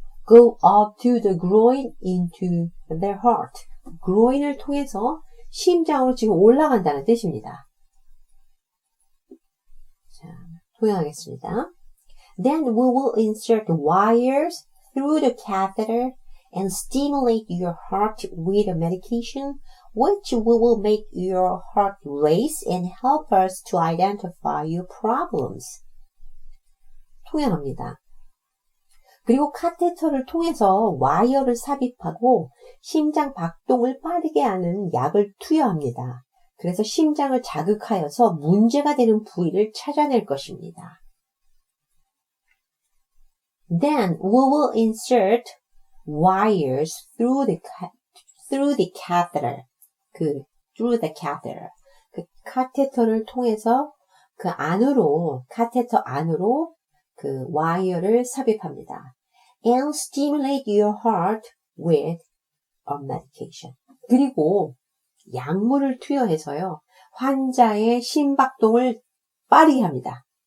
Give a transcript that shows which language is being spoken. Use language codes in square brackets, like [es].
[en] Go up to the groin into their heart. [ko] groin을 통해서 심장으로 지금 올라간다는 뜻입니다. 자, 통역하겠습니다. [en] Then we will insert wires through the catheter and stimulate your heart with a medication which will make your heart race and help us to identify your problems. [ko] 통역합니다. 그리고 카테터를 통해서 와이어를 삽입하고 심장 박동을 빠르게 하는 약을 투여합니다. 그래서 심장을 자극하여서 문제가 되는 부위를 찾아낼 것입니다. [en] Then we will insert wires through the catheter. through the catheter. [ko] 그 카테터를 통해서 그 안으로, 카테터 안으로 그 와이어를 삽입합니다. [en] And stimulate your heart with a medication. [ko] 그리고 약물을 투여해서요, 환자의 심박동을 빠르게 합니다.